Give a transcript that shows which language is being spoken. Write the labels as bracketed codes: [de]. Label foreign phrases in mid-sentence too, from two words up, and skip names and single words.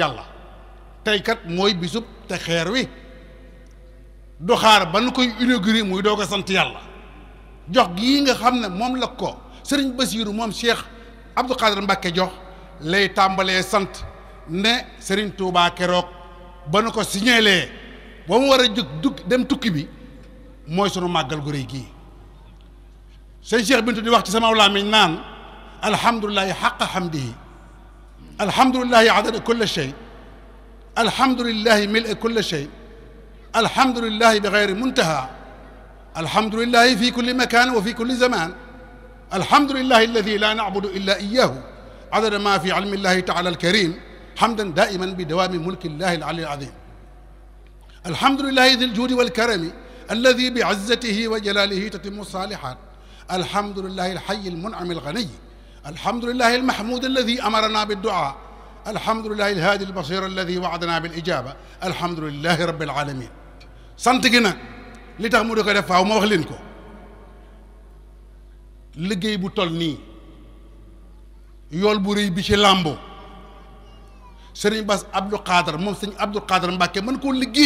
[wo] yàlla tey kat mooy bisub te xeer wi du xaar ba nu koy inauguré muy doog a sant yàlla jox gii nga xam ne moom la ko Serigne Bassirou moom Cheikh Abdou Khadir Mbacké jox lay tàmbalee sant ne Serigne Touba keroog ba nu ko signalee ba mu war a jóg dem tukki bi mooy sunu màggal gu rëy gii sëñ Cheikh Bintou di wax ci sama làmmiñ naan [ar] الحمد لله حق حمده الحمد لله عدد كل شيء الحمد لله ملء كل شيء الحمد لله بغير منتهى الحمد لله في كل مكان وفي كل زمان الحمد لله الذي لا نعبد إلا إياه عدد ما في علم الله تعالى الكريم حمدا دائما بدوام ملك الله العلي العظيم الحمد لله ذي الجود والكرم الذي بعزته وجلاله تتم الصالحات الحمد لله الحي المنعم الغني الحمد لله المحمود الذي أمرنا بالدعاء الحمد لله الهادي البصير الذي وعدنا بالإجابة الحمد لله رب العالمين [wo] sant gi nag li tax mu di ko def faaw ma wax leen ko liggéey bu toll nii yool bu rëy bi ci làmbo sëriñ Bass Abdou Khadre moom sëriñ Abdou Khadre Mbàkke mën koo liggéey